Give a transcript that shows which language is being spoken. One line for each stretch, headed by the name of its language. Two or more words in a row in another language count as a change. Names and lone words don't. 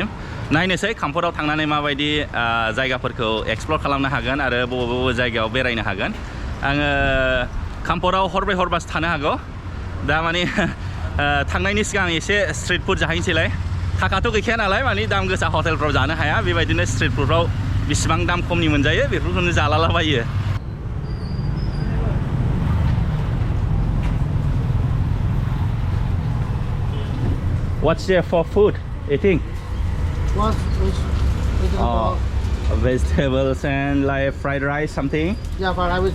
Bodo: नायनोसै काम्पटआव थांनानै माबायदि जायगाफोरखौ एक्सप्लर खालामनो हागोन आरो बबे जायगायाव बेरायनो हागोन आङो काम्पटआव हरब्रै हरबासो थानो हागौ दा माने थांनायनि सिगां एसे
English: street food
Bodo: जाहैनोसैलाय थाखाथ' गैखाया नालाय माने दाम गोसा हटेलफ्राव जानो हाया बेबायदिनो
English: street food
Bodo: बिसिबां दाम खमनि मोनजायो बेफोरखौनो जालालाबायो
English: What's there for food eating? What? Vegetables and like fried rice something? Yeah, fried rice with